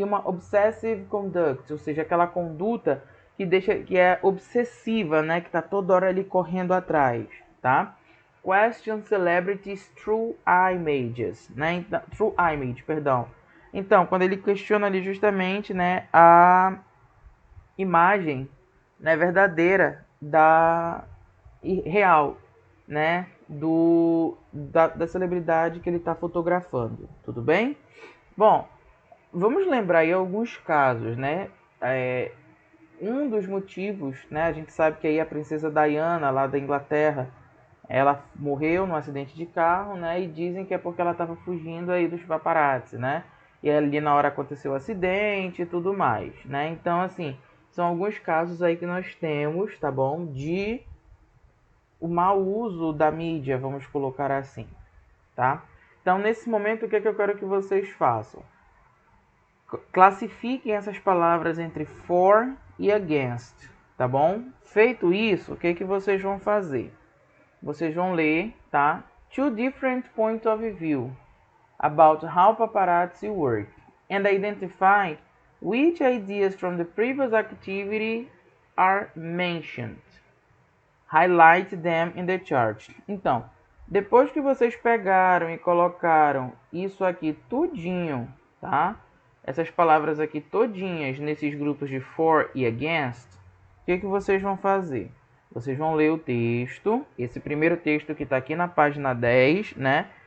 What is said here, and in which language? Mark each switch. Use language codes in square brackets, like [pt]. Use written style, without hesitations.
[pt] E uma [en] obsessive conduct, [pt] ou seja, aquela conduta que é obsessiva, né, que está toda hora ali correndo atrás, tá? [en] Question celebrities through images, né? [pt] Então, [en] through image, [pt] perdão. Então, quando ele questiona ali justamente, né, a imagem, né, verdadeira da real, né, da celebridade que ele está fotografando, tudo bem? Bom, vamos lembrar aí alguns casos, né? Um dos motivos, né, a gente sabe que aí a princesa Diana lá da Inglaterra, ela morreu num acidente de carro, né? E dizem que é porque ela estava fugindo aí dos paparazzi, né? e ali na hora aconteceu o acidente e tudo mais, né? Então, assim, são alguns casos aí que nós temos, tá bom? De o mau uso da mídia, vamos colocar assim, tá? Então, nesse momento, o que é que eu quero que vocês façam? Classifiquem essas palavras entre for e against, tá bom? Feito isso, o que é que vocês vão fazer? Vocês vão ler, tá? [en] Two different points of view about how paparazzi work and identify which ideas from the previous activity are mentioned. Highlight them in the chart. [pt] Então, depois que vocês pegaram e colocaram isso aqui tudinho, tá? Essas palavras aqui todinhas nesses grupos de for e against, o que vocês vão fazer? Vocês vão ler o texto, esse primeiro texto que está aqui na página 10, né?